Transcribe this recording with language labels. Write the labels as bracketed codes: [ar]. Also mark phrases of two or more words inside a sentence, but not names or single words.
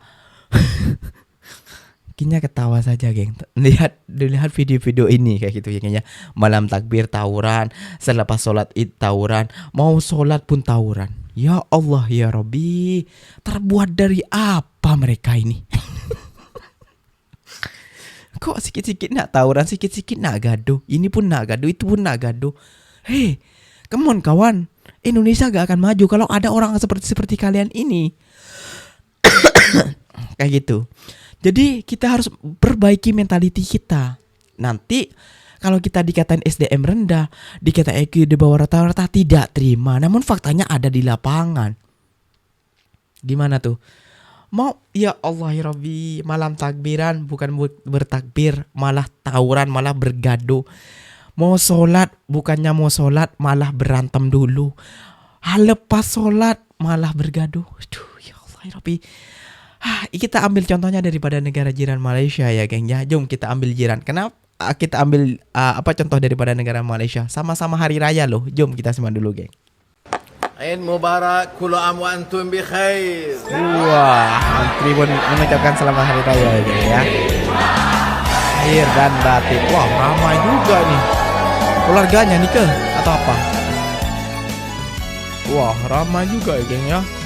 [id] Kayaknya ketawa saja geng. Lihat video-video ini kayak gitu ya kayaknya. Malam takbir tawuran, selepas sholat id tawuran, mau sholat pun tawuran. Ya Allah ya Rabbi, terbuat dari apa mereka ini? [ms] Kok sikit-sikit nak tawuran, sikit-sikit nak gaduh. Ini pun nak gaduh, itu pun nak gaduh. Hei, [en] come on [ms] kawan. [id] Indonesia gak akan maju kalau ada orang seperti kalian ini. Kayak gitu. Jadi kita harus perbaiki mentality kita. Nanti kalau kita dikatain SDM rendah, dikatain IQ di bawah rata-rata, tidak terima. Namun faktanya ada di lapangan. Gimana tuh? Mau ya Allah ya Rabbi, malam takbiran bukan bertakbir, malah tawuran, malah bergaduh. Mau sholat, bukannya mau sholat, malah berantem dulu. Lepas sholat, malah bergaduh. Aduh ya Allah ya Rabbi. [ms] Kita ambil contohnya daripada negara jiran Malaysia ya geng ya. Jom kita ambil jiran. Kenapa? Kita ambil contoh daripada negara Malaysia. [id] Sama-sama hari raya loh. Jom kita simak dulu geng. [ar] عيد مبارك، كل عام وأنتم بخير. [id] Wah, menteri pun mengucapkan selamat hari raya ya geng ya. Lahir dan batin. Wah, ramai juga nih. Keluarganya nih ke atau apa? Wah, ramai juga ya geng ya.